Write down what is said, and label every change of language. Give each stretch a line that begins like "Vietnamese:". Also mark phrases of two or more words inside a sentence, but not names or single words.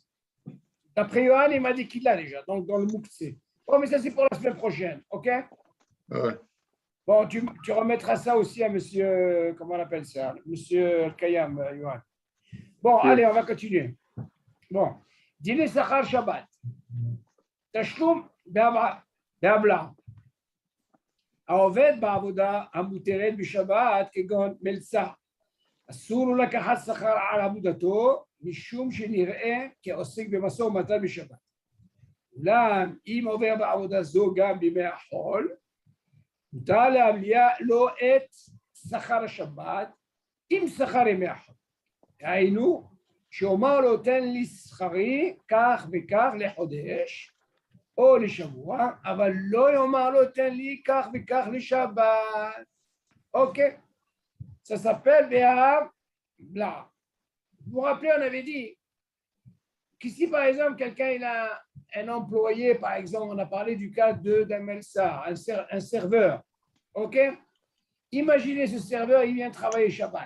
French: D'après Johan, il m'a dit qu'il l'a déjà, donc dans le Mouksé. Oh, mais ça, c'est pour la semaine prochaine, ok? Ouais. Bon, tu remettras ça aussi à monsieur, comment on appelle ça? Monsieur Kayam, Johan. Bon, allez, on va continuer.
Hebrew: Bon, דין שכר שבת. תשלום בהבלעה. העובד בעבודה המותרת בשבת כגון מלצה, אסור לו לקחת שכר על עבודתו משום שנראה כעוסק במשא ומתן בשבת. אולם אם עובר בעבודה זו גם בימי החול, מותר להבליע לו את שכר השבת עם שכר ימי החול. היינו, שאומר לו תן לי שכרי כך וכך לחודש, או לשבוע, אבל לא יאמר לו תן לי כך וכך לשבת.
French: Ok, ça s'appelle Béa-Bla. Vous vous rappelez, on avait dit qu'ici, par exemple, quelqu'un il a un employé, par exemple, on a parlé du cas d'un Melsa, un serveur. Ok, imaginez ce serveur, il vient travailler Shabbat.